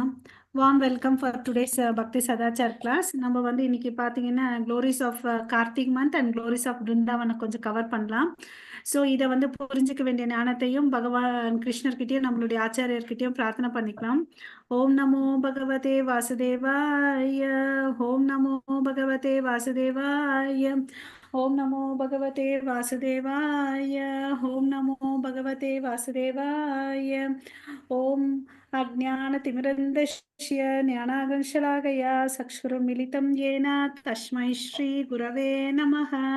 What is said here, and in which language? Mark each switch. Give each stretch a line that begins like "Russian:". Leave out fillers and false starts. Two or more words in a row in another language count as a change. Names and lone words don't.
English: Warm welcome for today's Bhakti Sadachar class.
Tamil: நம்ம வந்து இன்னைக்கு பார்த்தீங்கன்னா
English: glories of Karthik month and glories of
Tamil: பிருந்தாவனை கொஞ்சம் கவர் பண்ணலாம். ஸோ இதை வந்து புரிஞ்சிக்க வேண்டிய ஞானத்தையும் பகவான் கிருஷ்ணர்கிட்டயும் நம்மளுடைய ஆச்சாரியர்கிட்டயும் பிரார்த்தனை பண்ணிக்கலாம்.
Sanskrit: ओं नमो भगवते वासुदेवाय. ओं नमो भगवते वासुदेवाय. ओं नमो भगवते वासुदेवाय. ओं नमो भगवते वासुदेवाय. ஓம் अज्ञानतिमिरन्धस्य ज्ञानागंशलाकया चक्षुरुन्मिलितं येन तस्मै श्रीगुरवे नमः।